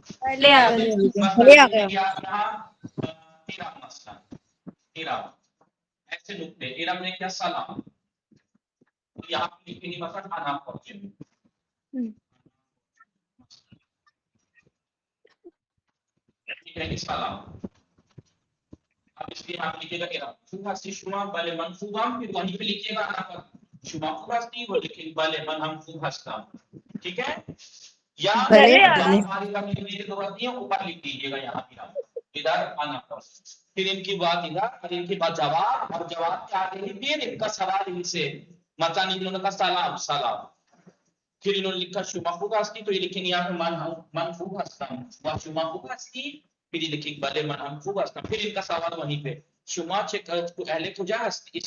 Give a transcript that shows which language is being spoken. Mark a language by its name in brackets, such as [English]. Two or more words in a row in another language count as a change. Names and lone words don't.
[Urdu] ایسے نقطے ارم نے کیا سلام یہاں لکھیں گے مثلا انا فاطمہ سلام اب اس لیے آپ لکھے گا ارم [Persian] خوب ہستی شما بلے من خوبم [Urdu] پھر وہیں پہ لکھیے گا انا فاطمہ [Persian] شما خوب ہستی [Urdu] وہ لکھیں [Persian] بلے من ہم خوب ہستا [Urdu] ٹھیک ہے یا ہماری لکھنے کی ضرورت نہیں ہے اوپر لکھ دیجیے گا یہاں پہ ادھر انا فاطمہ پھر ان کی بات ادھر اور ان کی بات جواب اور جواب کے آگے ہی پھر ان کا سوال ان سے مثلا انہوں نے کہا سلام سلام پھر انہوں نے لکھا [Persian] شما خوب ہستی [Urdu] تو یہ لکھیں گے یہاں پہ [Persian] من خوب ہستا [Urdu] ہوں وہ [Persian] شما خوب ہستی [Urdu] پھر یہ لکھیں [Persian] بلے من ہم خوب ہستا [Urdu] پھر ان کا سوال وہیں پہ [Persian] شما اہل کجا ہستی [Urdu] اس